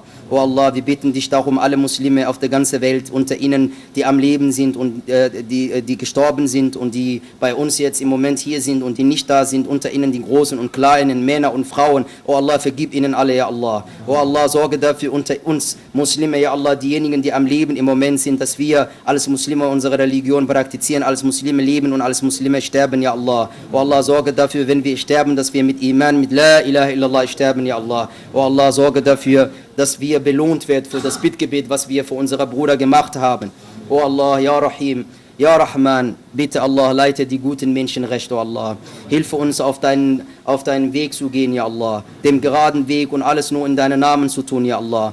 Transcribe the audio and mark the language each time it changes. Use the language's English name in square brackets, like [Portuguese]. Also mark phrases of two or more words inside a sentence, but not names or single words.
[German] O Allah, wir bitten dich darum, alle Muslime auf der ganzen Welt, unter ihnen, die am Leben sind und die gestorben sind und die bei uns jetzt im Moment hier sind und die nicht da sind, unter ihnen die Großen und Kleinen, Männer und Frauen. O Allah, vergib ihnen alle, [Arabic] يا الله. [German] O Allah, sorge dafür unter uns Muslime, [Arabic] يا الله, [German] diejenigen, die am Leben im Moment sind, dass wir als Muslime unsere Religion praktizieren, als Muslime leben und als Muslime sterben, [Arabic] يا الله. [German] O Allah, sorge dafür, wenn wir sterben, dass wir mit Iman, mit [Arabic] لا إله إلا الله [German] sterben, [Arabic] يا الله. [German] O Allah, sorge dafür, dass wir belohnt werden für das Bittgebet, was wir für unsere Brüder gemacht haben. [Arabic] يا الله، يا رحيم، يا رحمن, [German] bitte Allah, leite die guten Menschen recht, O Allah. Hilfe uns auf deinen Weg zu gehen, [Arabic] يا الله. [German] Dem geraden Weg und alles nur in deinen Namen zu tun, [Arabic] يا الله.